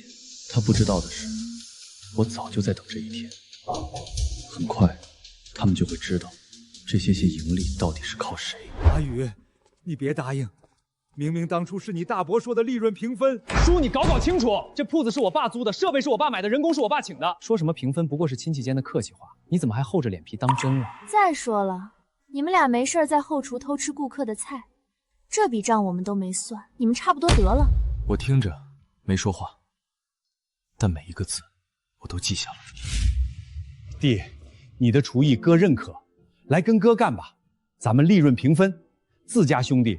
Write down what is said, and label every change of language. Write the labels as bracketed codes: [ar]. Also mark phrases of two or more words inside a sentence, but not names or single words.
[zh] 他不知道的是，我早就在等這一天。很快，他們就會知道，這些盈利到底是靠誰。阿宇，你別答應。明明當初是你大伯說的利潤平分，叔你搞清楚，這鋪子是我爸租的，設備是我爸買的，人工是我爸請的。說什麼平分不過是親戚間的客氣話，你怎麼還厚着臉皮當真了？再說了，你們倆沒事在後廚偷吃顧客的菜，這筆賬我們都沒算，你們差不多得了。我聽着沒說話，但每一個字我都記下了。弟，你的廚藝哥認可，來跟哥幹吧，咱們利潤平分，自家兄弟。